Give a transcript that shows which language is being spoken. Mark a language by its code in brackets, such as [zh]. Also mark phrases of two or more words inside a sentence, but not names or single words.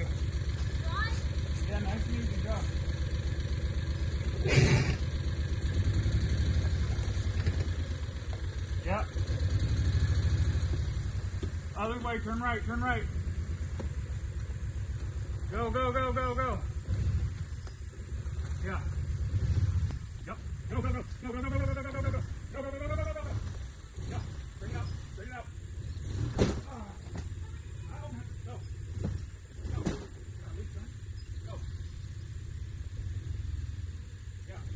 [en] Yeah, nice and easy, go. Yep. Other way, turn right, turn right. Go, go, go, go, go. Yeah. Yep. Go, go, go. Go, go, go, go, go, go, go, go, go, go, go, go, go, go, go, go, go. Yeah. Bring it up. Bring it up. Go. Go. Go. Yeah.